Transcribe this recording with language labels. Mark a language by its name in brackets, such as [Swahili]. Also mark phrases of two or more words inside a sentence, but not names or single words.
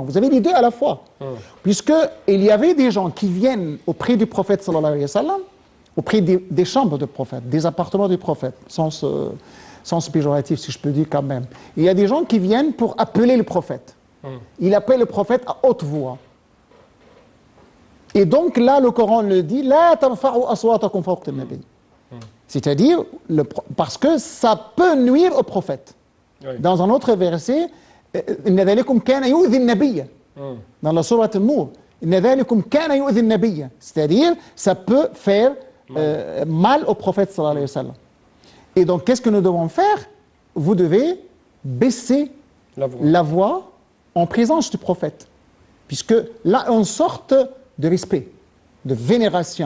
[French] Vous avez les deux à la fois. Puisqu'il y avait des gens qui viennent auprès du prophète, [Arabic] صلى الله عليه وسلم, [French] auprès des chambres du prophète, des appartements du prophète, sens péjoratif, si je peux dire quand même. Il y a des gens qui viennent pour appeler le prophète. Il appelle le prophète à haute voix. Et donc là, le Coran le dit, [Arabic] لا ترفعوا أصواتكم فوق النبي. [French] C'est-à-dire, parce que ça peut nuire au prophète. Dans un autre verset, [Arabic] إن ذلكم كان يؤذي النبي. [French] Dans la sourate An-Nur, [Arabic] إن ذلكم كان يؤذي النبي. [French] C'est-à-dire, ça peut faire mal au prophète [Arabic] صلى الله عليه وسلم. [French] Et donc, qu'est-ce que nous devons faire? Vous devez baisser la voix en présence du prophète. Puisque là, on sorte de respect, de vénération.